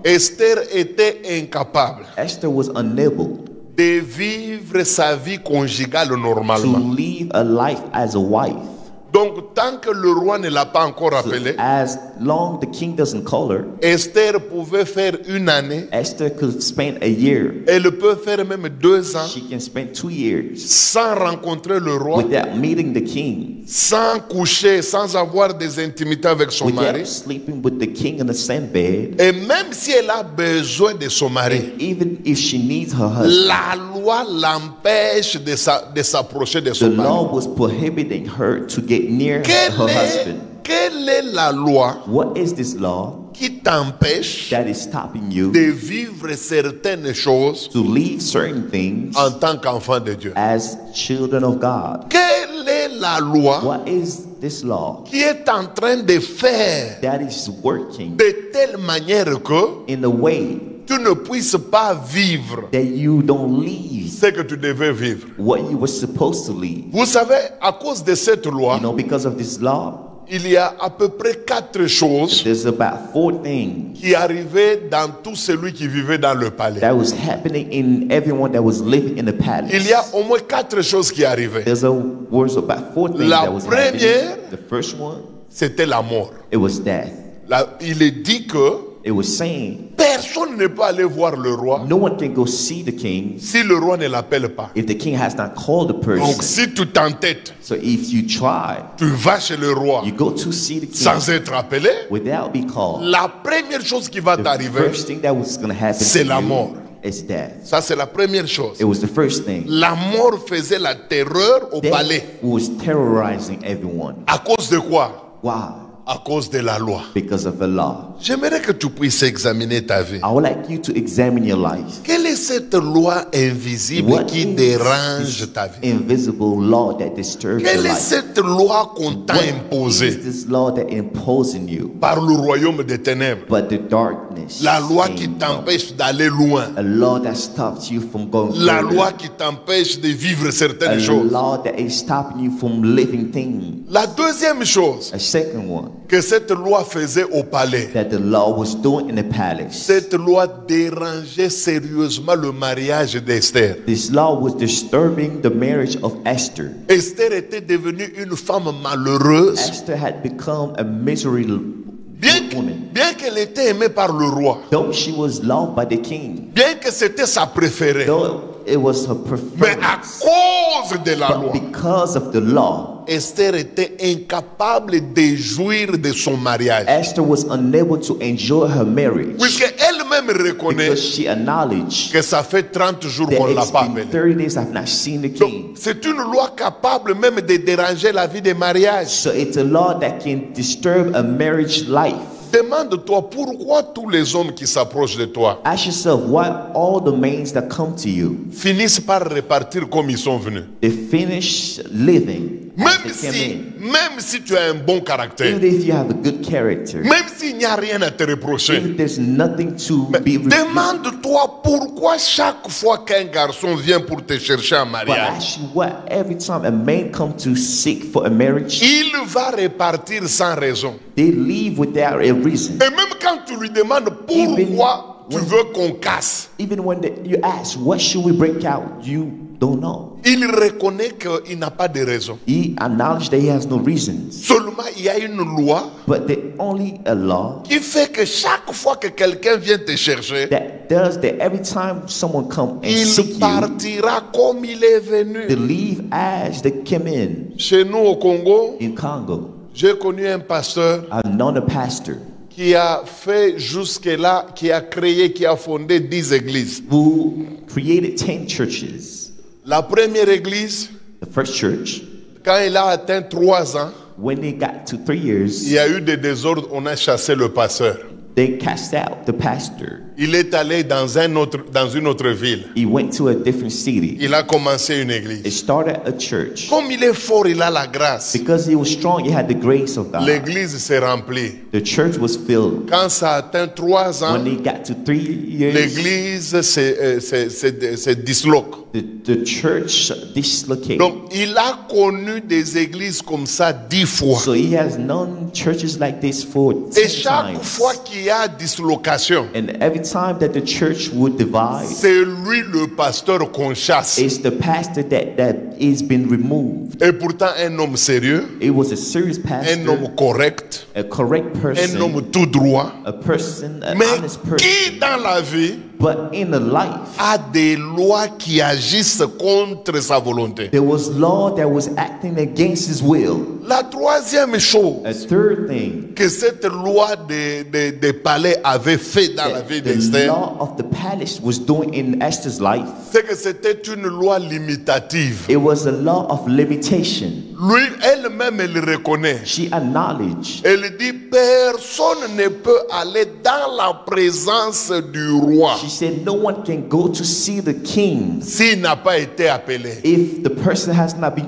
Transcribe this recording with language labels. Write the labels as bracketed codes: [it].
[fr] Esther était incapable [en] Esther was unable [fr] de vivre sa vie conjugale [en] to [fr] normalement. [en] live a life as a wife. [fr] Donc, tant que le roi ne l'a pas encore appelé, [en] As long the king doesn't call her, [fr] Esther pouvait faire une année, [en] Esther could spend a year. [fr] elle peut faire même 2 ans [en] She can spend 2 years [fr] sans rencontrer le roi, [en] without meeting the king, [fr] sans coucher, sans avoir des intimités avec son mari. [en] without sleeping with the king in the same bed. [fr] Et même si elle a besoin de son mari, [en] And even if she needs her husband, [fr] la loi l'empêche de s'approcher de [en] the [fr] son mari. [en] law was prohibiting her to get near her husband. [fr] Quelle est la loi [en] What is this law [fr] qui t'empêche [en] that is stopping you [fr] de vivre certaines choses [en] to leave certain things [fr] en tant qu'enfant de Dieu? [en] as children of God? [fr] Quelle est la loi [en] What is this law [fr] qui est en train de faire [en] that is working [fr] de telle manière que [en] in a way [fr] tu ne puisses pas vivre [en] that you don't leave [fr] ce que tu devais vivre? [en] what you were supposed to leave? [fr] Vous savez, à cause de cette loi, [en] You know, because of this law, [fr] il y a à peu près 4 choses [en] there's about 4 things [fr] qui arrivaient dans tout celui qui vivait dans le palais. [en] that was happening in everyone that was living in the palace. [fr] Il y a au moins 4 choses qui arrivaient. [en] Was about 4 things [fr] La [en] that was [fr] première, [en] happening. The first one, [fr] c'était la mort. [en] it was death. [fr] Il est dit que [en] It was saying [fr] personne ne peut aller voir le roi [en] no one can go see the king [fr] si le roi ne l'appelle pas. [en] if the king has not called the [fr] Donc [en] person. [fr] si tu t'entêtes, [en] So if you try, [fr] tu vas chez le roi [en] you go to see the king [fr] sans être appelé, [en] without being called. [fr] la première chose qui va [en] The [fr] t'arriver, [en] first thing that was going to happen [fr] c'est [en] to [fr] la [en] you [fr] mort. [en] is death. [fr] Ça c'est la première chose. [en] It was the first thing. [fr] La mort faisait la terreur au palais. [en] Death was terrorizing everyone. [fr] À cause de quoi? [en] Why? [fr] à cause de la loi. [en] because of the law. [fr] J'aimerais que tu puisses examiner ta vie. [en] I would like you to examine your life. [fr] Quelle est cette loi invisible [en] What [fr] qui [en] is [fr] dérange [en] this [fr] ta vie? [en] invisible law that disturbs your [fr] Quelle est [en] life? [fr] cette loi qu'on t'a [en] What is [fr] imposée [en] this law that imposing you? [fr] par le royaume des ténèbres? [en] But the darkness. [fr] La loi qui [en] saying no. [fr] t'empêche d'aller loin. [en] A law that stops you from going [fr] La [en] further. [fr] loi qui t'empêche de vivre [en] A [fr] certaines choses. [en] law that is stopping you from living things. [fr] La deuxième chose [en] A second one [fr] que cette loi faisait au palais, [en] that the law was doing in the palace. [fr] cette loi dérangeait sérieusement le mariage d'Esther. [en] This law was disturbing the marriage of Esther. [fr] Esther était devenue une femme malheureuse, [en] Esther had become a misery woman. [fr] bien qu'elle était aimée par le roi, [en] Though she was loved by the king, [fr] bien que c'était sa préférée. [en] though it was her [fr] Mais à [en] preference, [fr] cause de la loi, [en] but because of the law, [fr] Esther était incapable de jouir de son mariage. [en] Esther was unable to enjoy her marriage [fr] Puisque elle-même reconnaît [en] because she acknowledged [fr] que ça fait 30 jours [en] that [fr] qu'on ne l'a [en] it's [fr] pas [en] been [fr] appelée. [en] 30 days I've not seen the [fr] Donc, [en] king. [fr] c'est une loi capable même de déranger la vie des mariages. [en] So it's a law that can disturb a marriage life. [fr] Demande-toi pourquoi tous les hommes qui s'approchent de toi [en] Ask yourself why all the men that come to you, [fr] finissent par repartir comme ils sont venus. [en] they finish living as they came in. [fr] Même si tu as un bon caractère, [en] Even if you have a good character, [fr] même s'il n'y a rien à te reprocher, [en] if there's nothing to be rebuked, [fr] demande-toi pourquoi chaque fois qu'un garçon vient pour te chercher en [en] but [fr] mariage, [en] ask you why every time a man comes to seek for a marriage, [fr] il va repartir sans raison. [en] they leave without a reason. [fr] Et même quand tu lui demandes pourquoi tu veux qu'on casse, [en] Even when you ask, what should we break out? You don't know. [fr] il reconnaît qu'il n'a pas de raison. [en] He acknowledged that he has no reasons. [fr] Seulement, il y a une loi [en] But there's only a law [fr] qui fait que chaque fois que quelqu'un vient te chercher, [en] that does that every time someone come and [fr] il [en] seek you, [fr] partira comme il est venu. [en] they leave as they came in. [fr] Chez nous au Congo, [en] In Congo, [fr] j'ai connu un pasteur [en] I've known a pastor [fr] qui a fait jusque-là, qui a créé, qui a fondé 10 églises. [en] who created 10 churches. [fr] La première église, [en] The first church, [fr] quand il a atteint 3 ans, [en] when they got to 3 [fr] il [en] years, [fr] y a eu des désordres, on a chassé le pasteur. [en] they cast out the pastor. [fr] Il est allé dans une autre ville. [en] He went to a different city. [fr] Il a commencé une [en] He [fr] église. [en] started a church. [fr] Comme il est fort, il a la grâce. [en] Because he was strong, he had the grace of God. [fr] L'église s'est remplie. [en] The church was filled. [fr] Quand ça atteint 3 ans, [en] When they got to 3 years, [fr] l'église se disloque. [en] the church dislocated. [fr] Donc, il a connu des églises comme ça 10 fois. [en] So he has known churches like this for 10 [fr] Et chaque [en] times. [fr] fois qu'il y a dislocation, [en] And every time that the church would divide, [fr] c'est lui le pasteur qu'on chasse. [en] it's the pastor that is been removed. [fr] Et pourtant, un homme sérieux, [en] It was a serious [fr] un [en] pastor, [fr] homme correct, [en] a correct [fr] un homme [en] person, [fr] tout droit, [en] a person, an [fr] mais [en] honest person. [fr] qui dans la vie [en] But in a life, [fr] a des lois qui agissent contre sa volonté. [en] there was law that was acting against his will. [fr] La troisième chose [en] A third thing, [fr] que cette loi de palais avait fait dans la vie [en] the [fr] d'Esther, [en] law of the palace was doing in Esther's life. [fr] c'est que c'était une loi limitative. [en] It was a law of limitation. [fr] Lui, elle-même, elle le reconnaît. [en] She acknowledged. [fr] Elle dit, personne ne peut aller dans la présence du roi [en] She said no one can go to see the king [fr] s'il n'a pas été appelé. [en] if the person has not been